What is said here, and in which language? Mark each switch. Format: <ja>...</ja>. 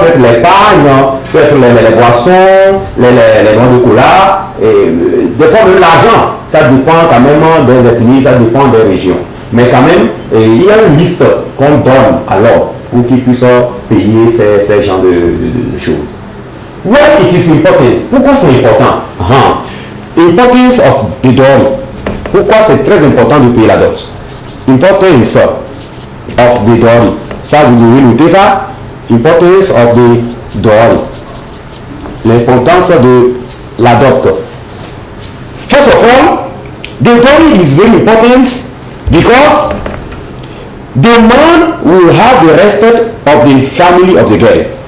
<fr>Peut-être l'épargne, peut-être les boissons, les noix de cola, et des fois même l'argent. Ça dépend quand même des ethnies, ça dépend des régions. Mais quand même, il y a une liste qu'on donne à l'homme pour qu'il puisse payer ces genres de choses.</fr> <en>Why it is important?</en> <fr>Pourquoi c'est important?</fr> <en>Importance of the dowry.</en> <fr>Pourquoi c'est très important de payer la dot?</fr> <en>Importance of the dowry.</en> <fr>Ça, vous devez noter ça.</fr> <en>Importance of the dowry.</en> <fr>L'importance de la dot.</fr> <en>First of all, the dowry is very important because the man will have the respect of the family of the girl.</en>